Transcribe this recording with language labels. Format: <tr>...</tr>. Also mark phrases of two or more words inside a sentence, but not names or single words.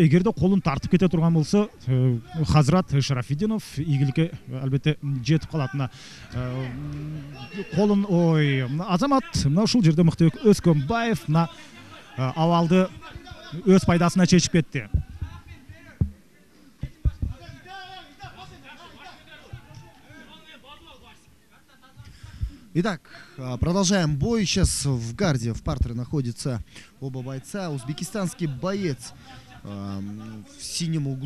<ky>Эгерде колун тартып кете турган болсо Хазрат Шарафиддинов ийгиликке албетте жетип калат. Мына колун Азамат мына ушул жерде Мыктыбек Өскөнбаев мына абалды өз пайдасына чечип кетти.</ky> <ru>Итак, продолжаем бой. Сейчас в гарде, в партере находится оба бойца. Узбекистанский боец в синем углу.</ru>